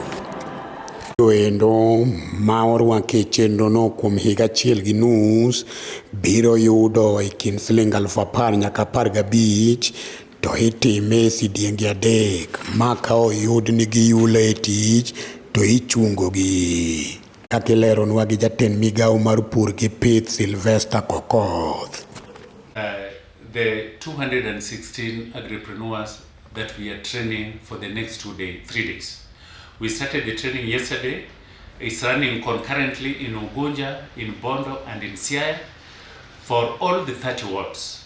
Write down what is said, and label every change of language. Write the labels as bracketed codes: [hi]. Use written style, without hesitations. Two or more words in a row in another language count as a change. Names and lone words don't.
[luo] Endo ma orwake chenro no kuom higa achiel gi nus biro yudo e kind Sh10,000 nyaka 15 to itime sidienge adek ma ka oyud ni giyulo e tich to ichungo gi. Kaka ileronwa gi jatend migawo mar pur gi pith Sylvester Kokoth. [en] The 216 agripreneurs that we are training for the next 3 days. We started the training yesterday. It's running concurrently in Ugunja, in Bondo, and in Siaya for all the 30 wards.